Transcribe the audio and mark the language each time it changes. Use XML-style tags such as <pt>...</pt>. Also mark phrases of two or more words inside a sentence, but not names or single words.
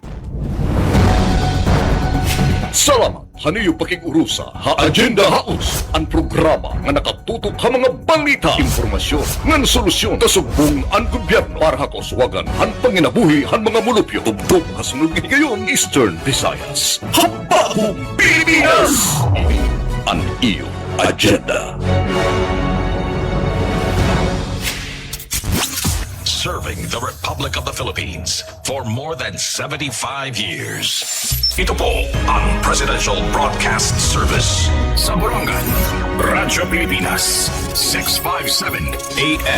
<war>Salamat haniyo pakigurusa ha Agenda House, ang programa nga nakatutok ha mga balita, informasyon, ngan solusyon kasugbong ang gobyerno para ha kauswagan han panginabuhi han mga mulupyo tubtog kasunod ngayon Eastern Visayas. Habahong Pilipinas! Ang iyo agenda.</war> <en>Serving the Republic of the Philippines for more than 75 years.</en> <tl>Ito po ang Presidential Broadcast Service sa Borongan, Radyo Pilipinas, 657 AM.</tl>